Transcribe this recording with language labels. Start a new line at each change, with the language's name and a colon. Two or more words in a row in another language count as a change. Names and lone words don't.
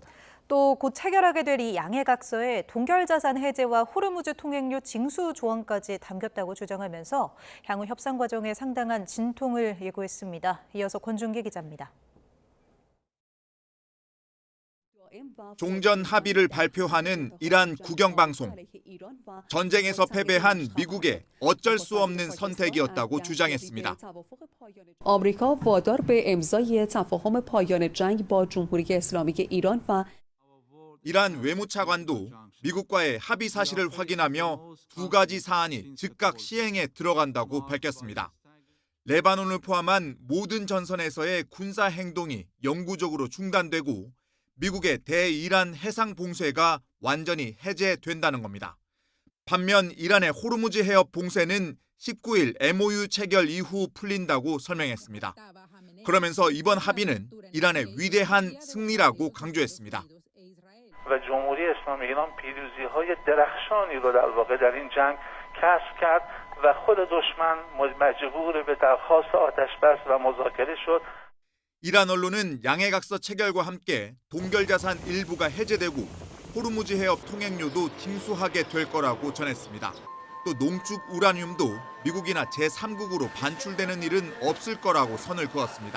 Korean: 또 곧 체결하게 될 이 양해각서에 동결자산 해제와 호르무즈 통행료 징수 조항까지 담겼다고 주장하면서 향후 협상 과정에 상당한 진통을 예고했습니다. 이어서 권준기 기자입니다. 종전 합의를 발표하는 이란 국영방송. 전쟁에서 패배한 미국의 어쩔 수 없는 선택이었다고 주장했습니다.
Persian: آمریکا وادار به امضای تفاهم پایان جنگ با جمهوری اسلامی ایران و
Korean: 이란 외무차관도 미국과의 합의 사실을 확인하며 두 가지 사안이 즉각 시행에 들어간다고 밝혔습니다. 레바논을 포함한 모든 전선에서의 군사 행동이 영구적으로 중단되고 미국의 대이란 해상 봉쇄가 완전히 해제된다는 겁니다. 반면 이란의 호르무즈 해협 봉쇄는 19일 MOU 체결 이후 풀린다고 설명했습니다. 그러면서 이번 합의는 이란의 위대한 승리라고 강조했습니다.
Persian: و جمهوری اسلامی ایران پیروزی‌های درخشانی رو در واقع در این جنگ کسب کرد و خود دشمن مجبور به درخواست آتش‌بس و مذاکره شد.
Korean: 이란 언론은 양해각서 체결과 함께 동결자산 일부가 해제되고 호르무즈 해협 통행료도 징수하게 될 거라고 전했습니다. 또 농축 우라늄도 미국이나 제3국으로 반출되는 일은 없을 거라고 선을 그었습니다.